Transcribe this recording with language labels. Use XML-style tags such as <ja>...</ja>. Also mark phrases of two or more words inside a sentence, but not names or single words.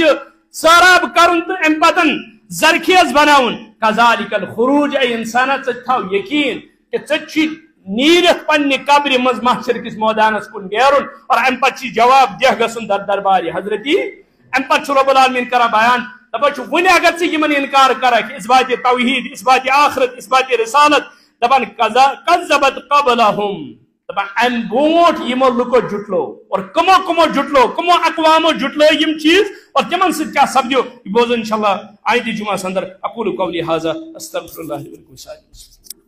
<ks>یہِ سٲراب کرُن تہٕ امہِ پتہٕ زرخیز بناوُن،</ks> <ar>کذالک الخروج،</ar> <ks>اے انسانا ژٕ تھاو یقین کہ ژےٚ چھُے نیٖرِتھ پننہِ قبرِ منٛز محشر کِس مٲدانس کُن نیرُن، اور امہِ پتہٕ چھُے جواب دہ گژھُن دربارِ حضرتی، امہِ پتہٕ چھُ</ks> <ar>رۄب العالمیٖن</ar> <ks>کران بیان، دپان چھُ وُنہِ اگر ژٕ یِمن انکار کرکھ، اثباتِ توحید، اثباتِ آخرت، اثباتِ رسالت، دپان</ks> <ar>کذبت قبلہم،</ar> <ks>دپان امہِ برونٛٹھ یِمو لُکو جُٹلو، اور کمو کمو جُٹلو، کمو اقوامو جُٹلٲے یِم چیٖز، اور تِمن سۭتۍ کیٛاہ سپدیو، یہِ بوزو انشاءاللہ آیندٕ جمعس اندر۔</ks> <ar>اقول قولی ھذا استغفر اللہ لی ولکم۔</ar>